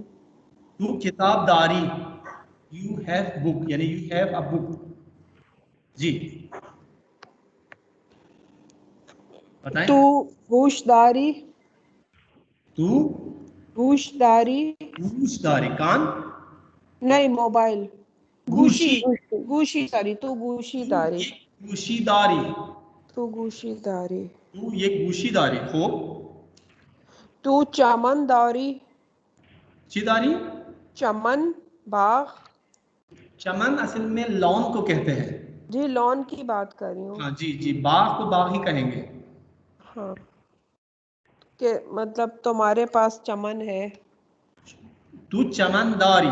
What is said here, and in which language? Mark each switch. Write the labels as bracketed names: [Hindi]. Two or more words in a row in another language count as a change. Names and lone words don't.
[Persian] تو کتاب داری, [English] you have book, यानी you have a book. [Hindi] जी बताएं। [Persian] تو گوش داری, तू गूशदारी, गूशदारी, कान, [Hindi] नहीं मोबाइल, [Persian] गूशी, गूशी, गूशी सॉरी, تو گوشی داری, یه گوشی داری, تو گوشی داری, تو یه گوشی داری. खूब, تو چمن داری, चीदारी, [Hindi] चमन बाग, चमन असल में लॉन को कहते हैं। जी लॉन की बात कर रही हूँ। हाँ जी जी, बाग को बाग ही कहेंगे। हाँ, के मतलब तुम्हारे पास चमन है, [Persian] تو چمن داری,